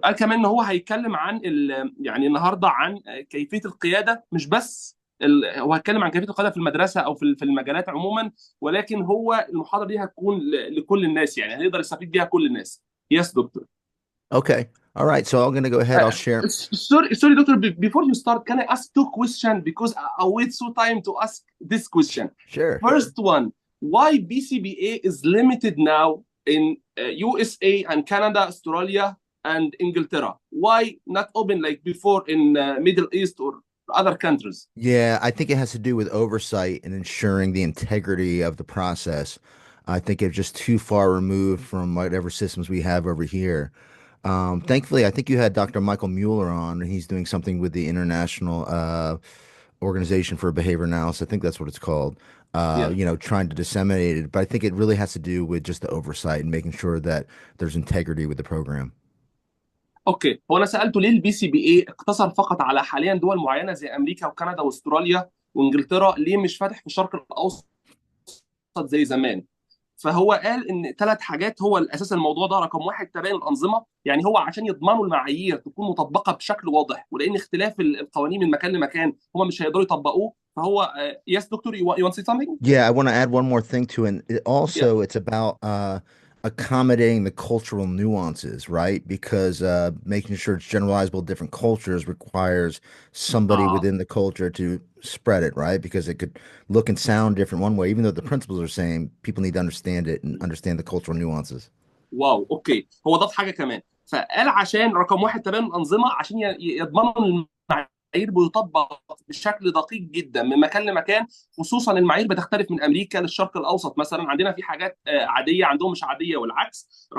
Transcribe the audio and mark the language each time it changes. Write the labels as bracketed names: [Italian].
[Arabic] قال كمان ان هو هيتكلم عن يعني النهارده عن كيفيه القياده، مش بس هو هيتكلم عن كيفيه القياده في المدرسه او في المجالات عموما، ولكن هو المحاضره دي هتكون لكل الناس، يعني هيقدر يستفيد بيها كل الناس. [English] Yes doctor. Okay. All right. So I'm going to go ahead. I'll share. Sorry, doctor. Before you start, can I ask two questions because I wait so time to ask this question. Sure. First one, why BCBA is limited now in USA and Canada, Australia, and Inglaterra? Why not open like before in Middle East or other countries? Yeah, I think it has to do with oversight and ensuring the integrity of the process. I think it's just too far removed from whatever systems we have over here. Thankfully, I think you had Dr. Michael Mueller on, and he's doing something with the International Organization for Behavior Analysis. I think that's what it's called. Yeah. Trying to disseminate it. But I think it really has to do with just the oversight and making sure that there's integrity with the program. [Arabic] اوكي، هو انا سالته ليه البي سي بي اي اقتصر فقط على حاليا دول معينه زي امريكا وكندا واستراليا وانجلترا، ليه مش فاتح في الشرق الاوسط زي زمان؟ فهو قال ان ثلاث حاجات هو الاساس الموضوع ده. رقم واحد تباين الانظمه، يعني هو عشان يضمنوا المعايير تكون مطبقه بشكل واضح، ولان اختلاف القوانين من مكان لمكان هم مش هيقدروا يطبقوه. [English] فهو yes doctor you want to say something? Yeah, I want to add one more thing to it. Yeah. Also, it's about accommodating the cultural nuances, right? Because making sure it's generalizable to different cultures requires somebody uh within the culture to spread it, right? Because it could look and sound different one way, even though the principles are same, people need to understand it and understand the cultural nuances. [Arabic] واو اوكي، هو ضاف حاجه كمان. فقال عشان رقم واحد تباين الانظمه، عشان يضمنوا ان المعايير بيطبق بشكل دقيق جدا من مكان لمكان. خصوصا المعايير بتختلف من امريكا للشرق الاوسط، مثلا عندنا في حاجات عاديه عندهم مش عاديه والعكس.